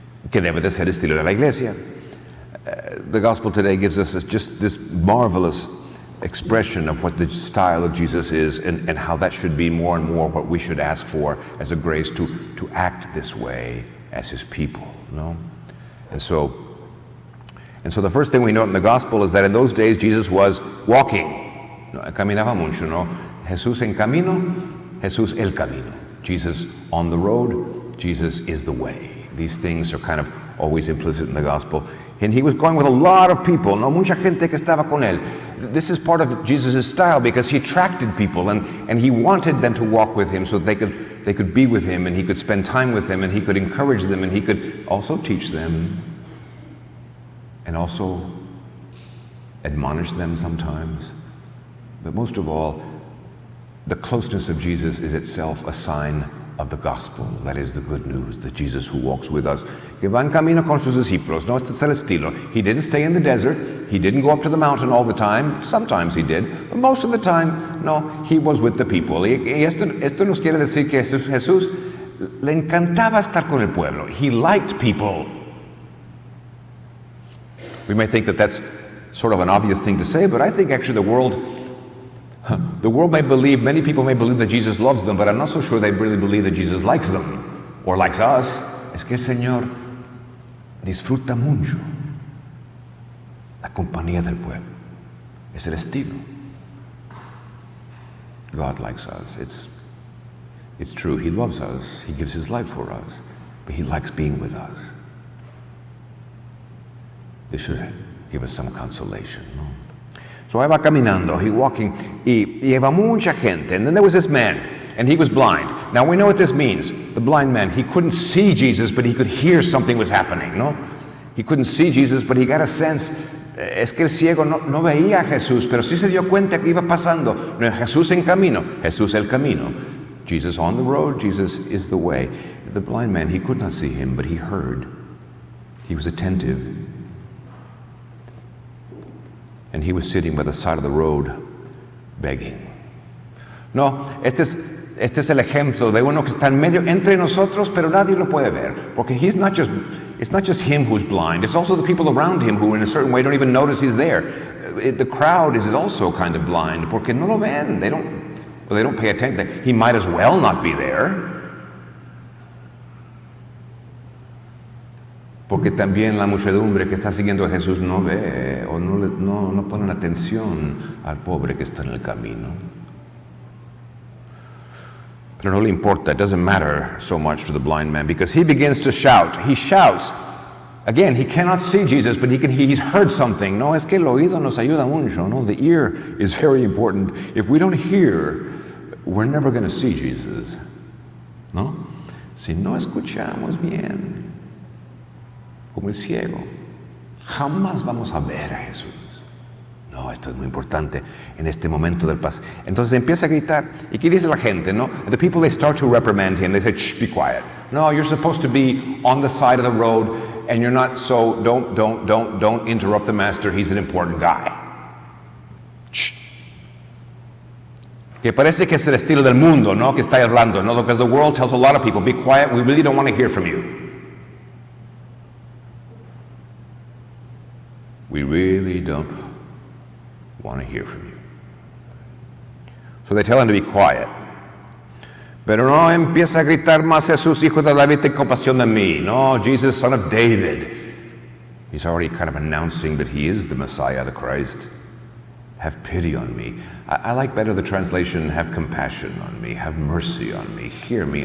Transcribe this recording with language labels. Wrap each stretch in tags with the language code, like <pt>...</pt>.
<es>Que debe de ser el estilo de la iglesia.</es> <en>The gospel today gives us just this marvelous expression of what the style of Jesus is, and how that should be more and more what we should ask for as a grace to act this way as his people, no? And so the first thing we note in the gospel is that in those days Jesus was walking.</en> <es>No, caminaba mucho, ¿no? Jesús en camino, Jesús el camino.</es> <en>Jesus on the road, Jesus is the way. These things are kind of always implicit in the gospel. And he was going with a lot of people, no,</en> <es>mucha gente que estaba con él.</es> <en>This is part of Jesus' style because he attracted people and he wanted them to walk with him so they could be with him and he could spend time with them and he could encourage them and he could also teach them and also admonish them sometimes. But most of all, the closeness of Jesus is itself a sign of the gospel. That is the good news, that Jesus who walks with us,</en> <es>que va en camino con sus discípulos. No, este es el estilo.</es> <en>He didn't stay in the desert. He didn't go up to the mountain all the time. Sometimes he did. But most of the time, no, he was with the people.</en> <es>Y esto nos quiere decir que Jesús le encantaba estar con el pueblo.</es> <en>He liked people. We may think that that's sort of an obvious thing to say, but I think actually the world may believe, many people may believe that Jesus loves them, but I'm not so sure they really believe that Jesus likes them or likes us.</en> <es>Es que el Señor disfruta mucho la compañía del pueblo. Es el estilo.</es> <en>God likes us. It's true. He loves us. He gives his life for us, but he likes being with us. This should give us some consolation, no?</en> <es>So ahí va caminando,</es> <en>he walking,</en> <es>y iba mucha gente.</es> <en>And then there was this man, and he was blind. Now we know what this means. The blind man, he couldn't see Jesus, but he could hear something was happening, no? He couldn't see Jesus, but he got a sense.</en> <es>Es que el ciego no veía a Jesús, pero sí se dio cuenta que iba pasando. No, Jesús en camino, Jesús el camino.</es> <en>Jesus on the road, Jesus is the way. The blind man, he could not see him, but he heard. He was attentive. And he was sitting by the side of the road begging.</en> <es>No, este es el ejemplo de uno que está en medio entre nosotros, pero nadie lo puede ver. Porque</es> <en>it's not just him who's blind, it's also the people around him who in a certain way don't even notice he's there. The crowd is also kind of blind,</en> <es>porque no lo ven.</es> <en>They don't pay attention. He might as well not be there.</en> <es>Porque también la muchedumbre que está siguiendo a Jesús no ve o no ponen atención al pobre que está en el camino. Pero no le importa.</es> <en>It doesn't matter so much to the blind man because he begins to shout. He shouts. Again, he cannot see Jesus, but he's heard something.</en> <es>No, es que el oído nos ayuda mucho.</es> <en>No, the ear is very important. If we don't hear, we're never going to see Jesus.</en> <es>No, si no escuchamos bien, como el ciego, jamás vamos a ver a Jesús. No, esto es muy importante en este momento del paso. Entonces empieza a gritar. ¿Y qué dice la gente?</es> <en>No, the people, they start to reprimand him. They say, shh, be quiet. No, you're supposed to be on the side of the road, and you're not. So don't interrupt the master. He's an important guy. Shh.</en> <es>Que parece que es el estilo del mundo, ¿no? Que está hablando, ¿no?</es> <en>Because the world tells a lot of people, be quiet. We really don't want to hear from you. We really don't want to hear from you. So they tell him to be quiet.</en> <es>Pero no empieza a gritar más Jesús, hijo de David, ten compasión de mí.</es> <en>No, Jesus, son of David. He's already kind of announcing that he is the Messiah, the Christ. Have pity on me. I like better the translation, have compassion on me, have mercy on me, hear me.</en>